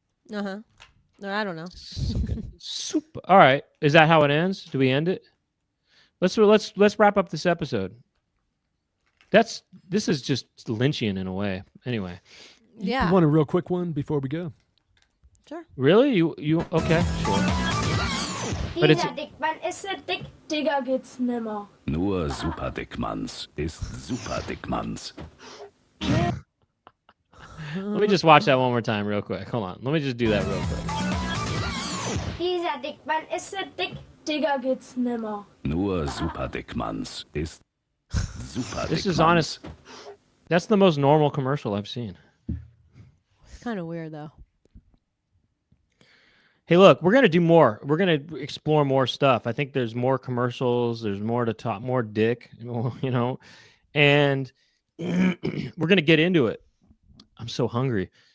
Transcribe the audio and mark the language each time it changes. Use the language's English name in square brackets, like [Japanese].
[English] Uh-huh. No, I don't know. Super. All right. Is that how it ends? Do we end it? Let's wrap up this episode. This is just Lynchian in a way. Anyway. Yeah. You want a real quick one before we go? Sure. Really? You okay, sure. But it's [German] Dickmann ist so dick, Digga geht's nimmer. Nur Super Dickmanns ist Super Dickmanns. [English] Let me just watch that one more time real quick. Hold on. Let me just do that real quick. [German] Dieser Dickmann ist so dick, Digga geht's nimmer. Nur Super Dickmanns ist Super Dickmanns. [English] This is honest. That's the most normal commercial I've seen. It's kind of weird, though. Hey, look, we're going to do more. We're going to explore more stuff. I think there's more commercials. There's more to talk, more dick, you know, and we're going to get into it. I'm so hungry.